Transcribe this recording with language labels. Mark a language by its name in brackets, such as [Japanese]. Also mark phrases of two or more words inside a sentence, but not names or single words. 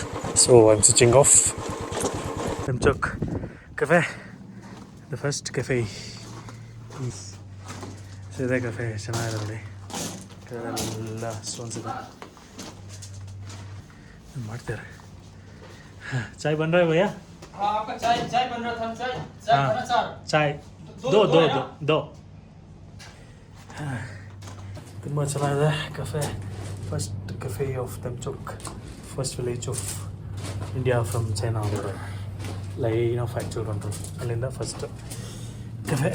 [English] So I am switching off. Demchok cafe, the first cafe. [Kannada] ಇದೇ ಕೆಫೆ, ಚೆನ್ನಾಗಿದೆ ನೋಡಿ. ಕೆಳಗೆಲ್ಲ ಸ್ಟೋನ್ಸ್ ಇದೆ, ಮಾಡ್ತಾರೆ. [Hindi] चाय बन ರहा है भैया? हाँ, आपका चाय बन रहा था। चाय बना सर? चाय दो. [Kannada] ತುಂಬ ಚೆನ್ನಾಗಿದೆ ಕೆಫೆ. [English] First cafe of Demchok, first village of India from China. ಅವರು line of factual control, ಅಲ್ಲಿಂದ first cafe.